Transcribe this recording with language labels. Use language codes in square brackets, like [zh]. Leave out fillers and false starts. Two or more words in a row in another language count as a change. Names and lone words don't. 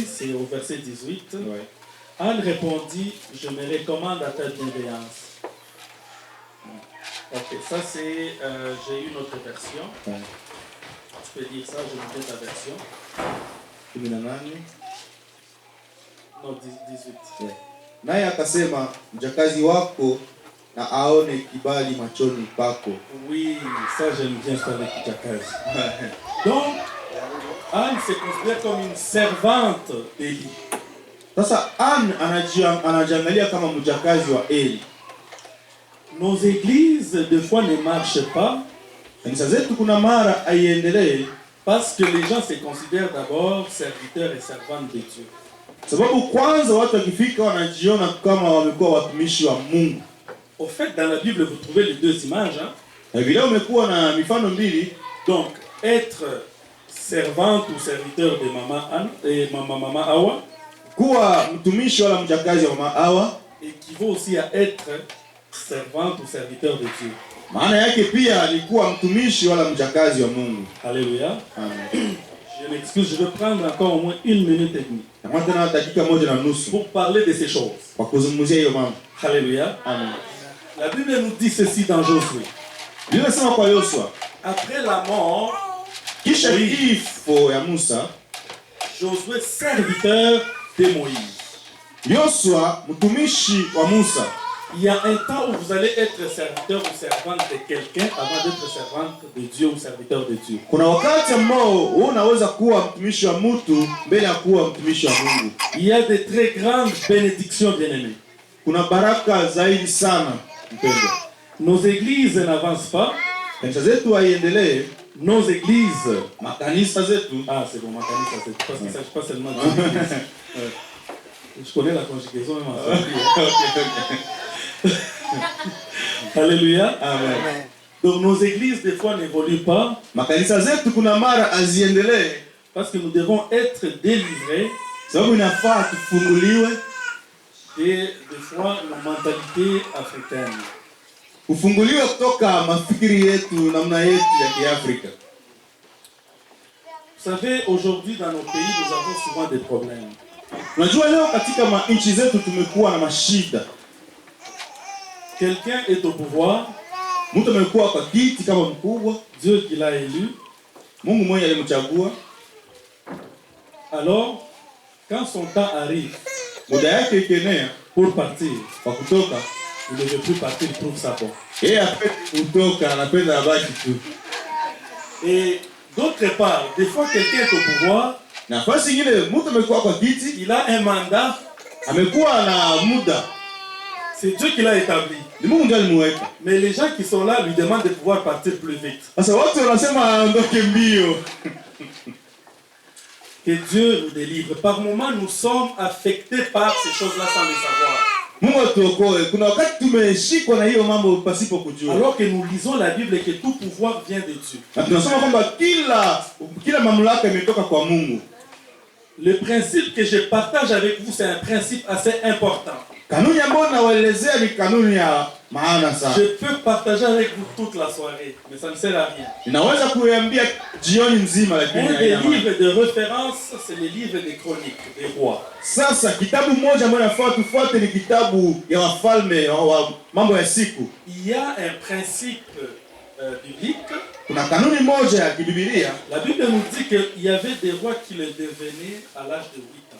[fr] C'est au verset 18. Ouais. Anne répondit, je me recommande à ta bienveillance. Ok, ça c'est, j'ai une autre version. Ouais. Tu peux dire ça, je vais mettre ta version. 18. Non, 18. [en] Yeah. [sw] Naye akasema mjakazi wako na aone kibali machoni pako. [fr] Oui, ça j'aime bien ça avec Tchakazi. Donc, Anne se considère comme une servante d'Élie. [sw] Sasa Anne anajiangalia kama mjakazi wa Eli. [fr] Nos églises, des fois, ne marchent pas [sw] Kanisa zetu kuna mara aiendelee [fr] parce que les gens se considèrent d'abord serviteurs et servantes de Dieu. [sw] sababu kwanza watu wakifika wanajiona kama wamekuwa watumishi wa Mungu. [fr] Au fait, dans la Bible, vous trouvez les deux images. Hein? [sw] Na vile umekuwa na mifano mbili, [fr] Donc, être servante ou serviteur de Maman Anne et Maman Awa [sw] kuwa mtumishi wala mjakazi wa mama Hawa, [fr] équivaut aussi à être servante ou serviteur de Dieu. [sw] maana yake pia ni kuwa mtumishi wala mjakazi wa Mungu. [fr] Alléluia. Amen. Je m'excuse, je vais prendre encore au moins 1 minute et demie [sw] Kama tena dakika moja na nusu [fr] pour parler de ces choses. [sw] kwa kuzungumzia hiyo mambo. [fr] Alléluia. Amen. La Bible nous dit ceci dans Josué. [sw] Biblia inasema kwa Yoshua, [fr] Après la mort, [sw] kisha kifo ya Musa, [fr] Josué, serviteur de Moïse. [sw] Yoshua mtumishi wa Musa. [fr] Il y a un temps où vous allez être serviteur ou servante de quelqu'un avant d'être servante de Dieu ou serviteur de Dieu. [sw] Kuna wakati ambao unaweza kuwa mtumishi wa mtu mbele ya kuwa mtumishi wa Mungu. [fr] Il y a de très grandes bénédictions, bien-aimés. [sw] Kuna baraka zaidi sana mpendwa. [fr] Nos églises n'avancent pas. [sw] Kanisa zetu haiendelee, [fr] Nos églises... [sw] makanisa zetu. [fr] Ah, c'est bon, ma famille, ça c'est parce qu'il ne s'agit pas seulement de l'église. Je connais la conjugaison même en famille. Alléluia. Amen. Donc nos églises des fois n'évoluent pas [sw] Makanisa zetu kuna mara aziendelee [fr] parce que nous devons être délivrés [sw] sababu inafaa tufunguliwe, [fr] des fois nos mentalités africaines. [sw] kufunguliwe kutoka mafikiri yetu, namna yetu ya Kiafrika. [fr] Vous savez, aujourd'hui dans nos pays, nous avons souvent des problèmes. [sw] Unajua leo katika nchi zetu tumekuwa na mashida. [fr] Quelqu'un est au pouvoir, [sw] Mtu amekuwa kwa kiti kama mkubwa, [fr] Dieu qui l'a élu. [sw] Mungu mwenye alimchagua. [fr] Alors, quand son temps arrive [sw] Muda yake ikienea [fr] pour partir, [sw] kwa kutoka, [fr] il ne veut plus partir, il trouve ça bon. [sw] yeye hapendi kutoka, anapenda abaki tu. [fr] Et d'autre part, des fois quelqu'un est au pouvoir, [sw] Nafasi nyingine mtu amekuwa kwa kiti, [fr] il a un mandat, [sw] amekuwa na muda, [fr] c'est Dieu qui l'a établi. [sw] ni Mungu ndiye alimuweka. [fr] Mais les gens qui sont là lui demandent de pouvoir partir plus vite. [sw] Sasa watu wanasema aondoke mbio. [fr] Que Dieu nous délivre. Par moments, nous sommes affectés par ces choses-là sans le savoir. [sw] Mungu atuokoe. Kuna wakati tumeshikwa na hiyo mambo pasipo kujua. [fr] Alors que nous lisons la Bible et que tout pouvoir vient de Dieu. [sw] Na tunasoma kwamba kila mamlaka imetoka kwa Mungu. [fr] Le principe que je partage avec vous, c'est un principe assez important. [sw] Kanuni ambayo nawaelezea ni kanuni ya maana sana. [fr] Je peux partager avec vous toute la soirée, mais ça ne sert à rien. [sw] Ninaweza kuiambia jioni nzima lakini [fr] Un des [sw] haina maana. [fr] livres de référence, c'est les livres des chroniques des rois. [sw] Sasa kitabu moja ambayo nafaa tufuate ni kitabu ya wafalme wa mambo ya siku. [fr] Il y a un principe biblique. [sw] Kuna kanuni moja ya kibibilia. [fr] La Bible nous dit qu'il y avait des rois qui le devenaient à l'âge de 8 ans.